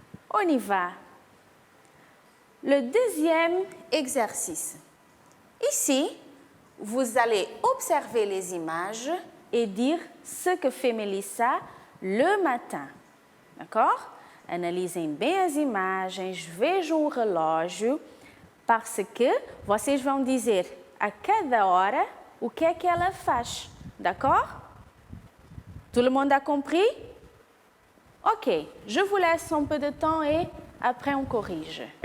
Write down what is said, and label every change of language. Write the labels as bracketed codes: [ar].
[fr] On y va. Le deuxième exercice. Ici, vous allez observer les images et dire ce que fait Melissa le matin. D'accord? [pt] Analisem bem as imagens, vejam o relógio, [fr] parce que [pt] vocês vão dizer a cada hora o que é que ela faz. [fr] D'accord? Tout le monde a compris? Ok, je vous laisse un peu de temps et après on corrige.